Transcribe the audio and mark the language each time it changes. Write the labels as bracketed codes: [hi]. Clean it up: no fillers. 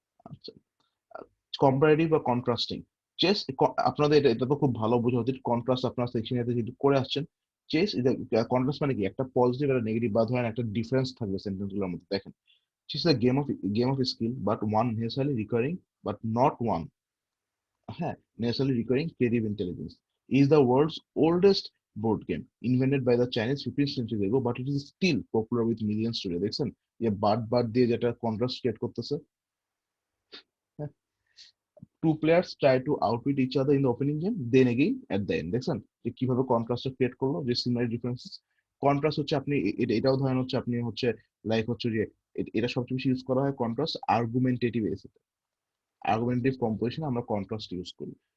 [bn] আচ্ছা, কম্পারেটিভ বা contrasting chess, আপনাদের এটা তো খুব ভালো বোঝা উচিত। কন্ট্রাস্ট আপনার সেকশনে যেহেতু করে আসছেন, চেস কন্ট্রাস্ট মানে কি, একটা পজিটিভ একটা নেগেটিভ বা ধরেন একটা ডিফারেন্স থাকবে সেন্টেন্স গুলোর মধ্যে। [en] দেখেন, chess is game of skill but one necessary recurring, but not one, হ্যাঁ, necessarily requiring creative intelligence. Is the world's oldest board game invented by the Chinese 15th century ago, but it is still popular with millions today. [bn] দেখছেন যে but দিয়ে যেটা contrast create করতেছে। [en] Two players try to outwit each other in the opening game, then again at the end. [bn] দেখছেন যে কিভাবে contrast create করলো, যে সিমিলার ডিফারেন্সেস। কন্ট্রাস্ট হচ্ছে আপনি এটাও ধরেন হচ্ছে আপনি হচ্ছে লাইক হচ্ছে যে এটা সবচেয়ে বেশি ইউজ করা হয় কন্ট্রাস্ট আর্গুমেন্টেটিভ এসে, আর্গুমেন্টেটিভ কম্পোজিশনে আমরা কন্ট্রাস্ট ইউজ করি।